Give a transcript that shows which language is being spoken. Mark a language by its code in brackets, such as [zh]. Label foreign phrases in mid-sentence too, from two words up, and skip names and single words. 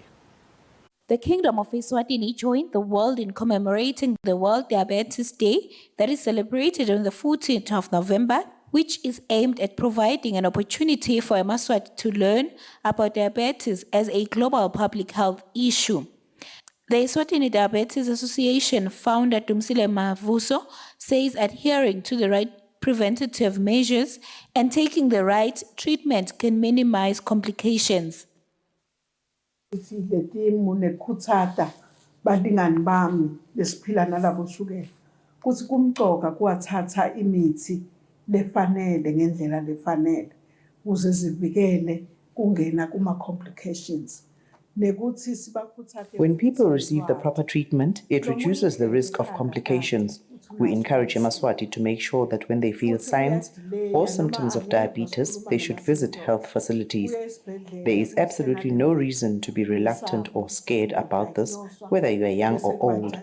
[en] The Kingdom of Eswatini joined the world in commemorating the World Diabetes Day that is celebrated on the 14th of November, which is aimed at providing an opportunity for Maswati to learn about diabetes as a global public health issue. The Eswatini Diabetes Association founder Kusile Mavuso says adhering to the right preventative measures and taking the right treatment can minimize complications. [ss] Le timu nekhuthata balingani bami lesiphila nalabo shukela kuthi kumqoka kuwathatha imithi lefanele ngendlela lefanele ukuze zivikele kungena kuma complications. [en] When people receive the proper treatment, it reduces the risk of complications. We encourage Maswati to make sure that when they feel signs or symptoms of diabetes, they should visit health facilities. There is absolutely no reason to be reluctant or scared about this, whether you are young or old.